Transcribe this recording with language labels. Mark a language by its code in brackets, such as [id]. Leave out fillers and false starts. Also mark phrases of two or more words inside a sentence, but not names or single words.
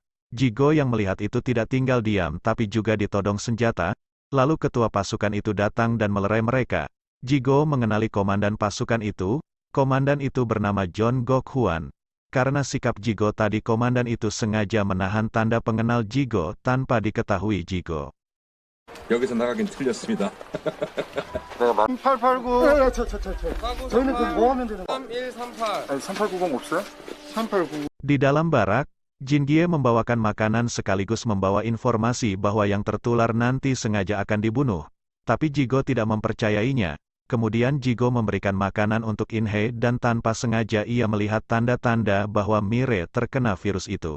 [id] Jigo yang melihat itu tidak tinggal diam tapi juga ditodong senjata, lalu ketua pasukan itu datang dan melerai mereka. Jigo mengenali komandan pasukan itu, komandan itu bernama John Gok-hwan. Karena sikap Jigo tadi komandan itu sengaja menahan tanda pengenal Jigo tanpa diketahui Jigo. [ko] 여기서 나가긴 틀렸습니다. 3889. 저희는 그럼 뭐 하면 되는 거야? 3138. 아니 3890 없어요? 3890. [id] Di dalam barak, Jin-gye membawakan makanan sekaligus membawa informasi bahwa yang tertular nanti sengaja akan dibunuh. Tapi Jigo tidak mempercayainya. Kemudian Jigo memberikan makanan untuk In-hye dan tanpa sengaja ia melihat tanda-tanda bahwa Mire terkena virus itu.